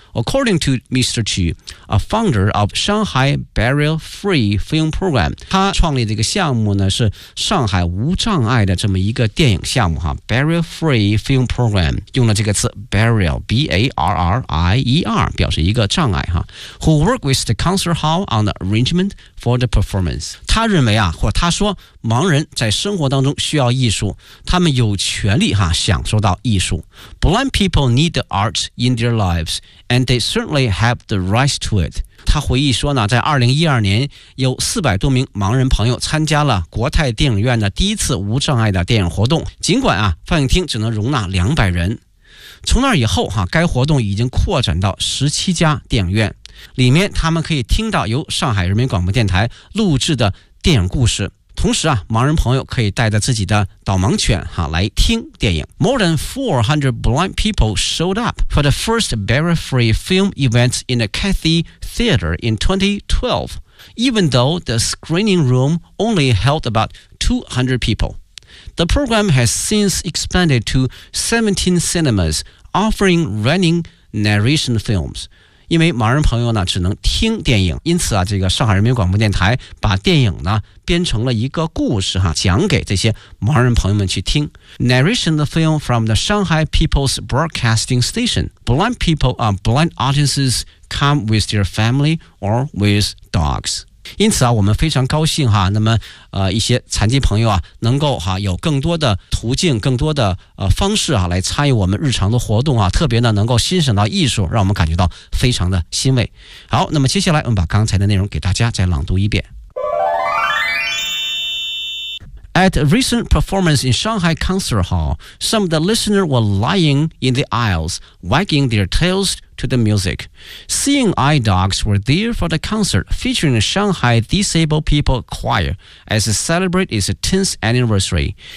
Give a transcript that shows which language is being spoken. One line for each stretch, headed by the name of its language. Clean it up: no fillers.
English: According to Mr. Chu, a founder of Shanghai Barrier Free Film Program,
Chinese: 他创立这个项目呢是上海无障碍的这么一个电影项目哈 Barrier Free Film Program 用了这个词 Barrier B-A-R-R-I-E-R 表示一个障碍哈
English: Who work with the concert hall on the arrangement for the performance
Chinese: 他认为啊，或他说盲人在生活当中需要艺术，他们有权利哈享受到艺术。
English: Blind people need the arts in their lives and they certainly have the right to it.
Chinese: 他回忆说呢，在2012年有400多名盲人朋友参加了国泰电影院的第一次无障碍的电影活动，尽管啊放映厅只能容纳200人。从那以后哈，该活动已经扩展到17家电影院，里面他们可以听到由上海人民广播电台录制的电影故事。同时啊，盲人朋友可以带着自己的导盲犬哈来听电影。
English: More than 400 blind people showed up for the first barrier-free film event in the Cathay Theater in 2012, even though the screening room only held about 200 people. The program has since expanded to 17 cinemas offering running narration films.
Chinese: 因为盲人朋友呢只能听电影，因此啊，这个上海人民广播电台把电影呢编成了一个故事哈，讲给这些盲人朋友们去听。
English: Narration the film from the Shanghai People's Broadcasting Station. Blind people, blind audiences come with their family or with dogs.
Chinese: 因此啊，我们非常高兴哈。那么，一些残疾朋友啊，能够哈有更多的途径、更多的方式啊，来参与我们日常的活动啊。特别呢，能够欣赏到艺术，让我们感觉到非常的欣慰。好，那么接下来我们把刚才的内容给大家再朗读一遍。
English: At a recent performance in Shanghai Concert Hall, some of the listeners were lying in the aisles, wagging their tails to the music. Seeing eye dogs were there for the concert featuring the Shanghai Disabled People Choir as it celebrated its 10th anniversary.